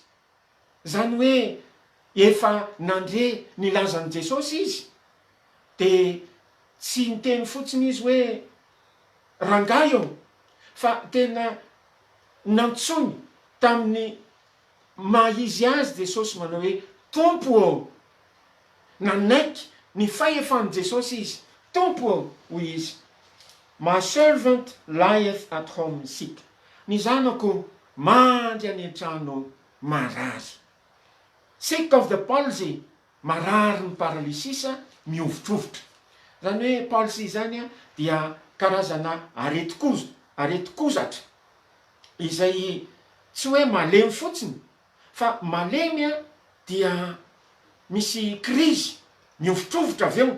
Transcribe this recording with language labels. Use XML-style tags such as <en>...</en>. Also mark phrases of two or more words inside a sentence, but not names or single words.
<mg>Zany hoe efa nandre ny lazan'i Jesosy izy, de tsy niteny fotsiny izy hoe rangahy eo, fa tena nantsony tamin'ny mahizy azy Jesosy manao hoe tompo eo. Nanaiky ny fahefan'i Jesosy izy, tompo eo hoy izy.</mg> <en>My servant lieth at home sick.</en> <mg>Ny zanako mandry any an-trano marary.</mg> <en>Sick of the palsy,</en> <mg>marary ny paralysisa, miovitrovotra. Zany hoe palsy zany dia karazana areti-kozatra izay tsy hoe malemy fotsiny, fa malemy dia misy krizy, miovitrovotra avy eo.</mg>